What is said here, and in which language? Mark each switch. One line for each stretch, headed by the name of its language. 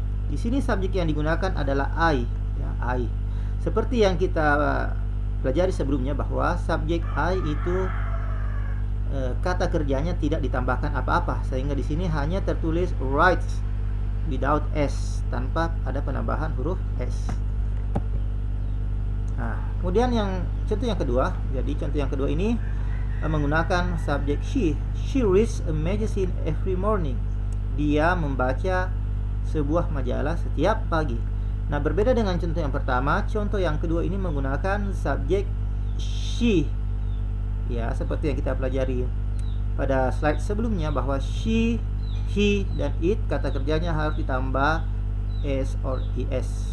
Indonesian: Di sini subjek yang digunakan adalah I, ya, I. Seperti yang kita pelajari sebelumnya bahwa subjek I itu kata kerjanya tidak ditambahkan apa-apa, sehingga di sini hanya tertulis
English: writes without s,
Indonesian: tanpa ada penambahan huruf s. Nah, kemudian contoh yang kedua. Jadi contoh yang kedua ini menggunakan subjek she.
English: She reads a magazine every morning.
Indonesian: Dia membaca sebuah majalah setiap pagi. Nah, berbeda dengan contoh yang pertama, contoh yang kedua ini menggunakan subjek she. Ya, seperti yang kita pelajari pada slide sebelumnya bahwa she, he, dan it kata kerjanya harus ditambah s or es.